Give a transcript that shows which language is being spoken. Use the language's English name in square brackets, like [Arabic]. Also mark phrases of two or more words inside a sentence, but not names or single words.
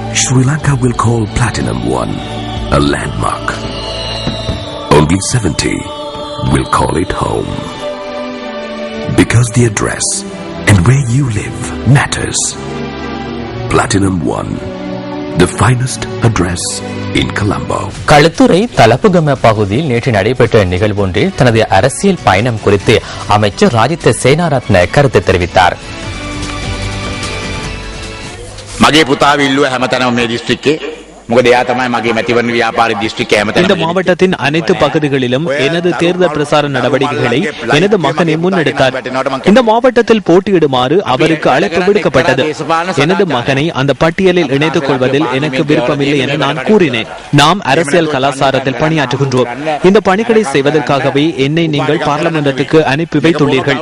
[English] Sri Lanka will call Platinum One a landmark. Only 70 will call it home. Because the address and where you live matters. Platinum One, the finest address in Colombo. [Tamil] களுத்துறை தலப்புகம பகுதியில் நேற்று நடைபெற்ற நிகழ்வொன்றில் தனது அரசியல் பயணம் குறித்து அமைச்சர் ராஜித சேனாரத்ன கருத்து தெரிவித்தார். [Sinhala] මගේ පුතා විල්ලුව හැමතැනම මේ දිස්ත්‍රික්කේ මොකද එයා තමයි මගේ මැතිවරණ ව්‍යාපාර දිස්ත්‍රික්කයේ හැමතැනම [Tamil] இந்த மாவட்டத்தின் அனைத்து பகுதிகளிலும் எனது தேர்தல் பிரசார நடவடிக்கைகளை எனது மகனே முன்னெடுத்தார். இந்த மாவட்டத்தில் போட்டியிடுமாறு அவருக்கு அழைப்பு விடுக்கப்பட்டது. எனது மகனை அந்த பட்டியலில் இணைத்துக் கொள்வதில் எனக்கு விருப்பமில்லை என நான் கூறினேன். நாம் அரசியல் கலாச்சாரத்தில் பணியாற்றுகின்றோம். இந்த பணிகளை செய்வதற்காகவே என்னை நீங்கள் பார்லிமெண்டத்துக்கு அனுப்பி வைத்துள்ளீர்கள்.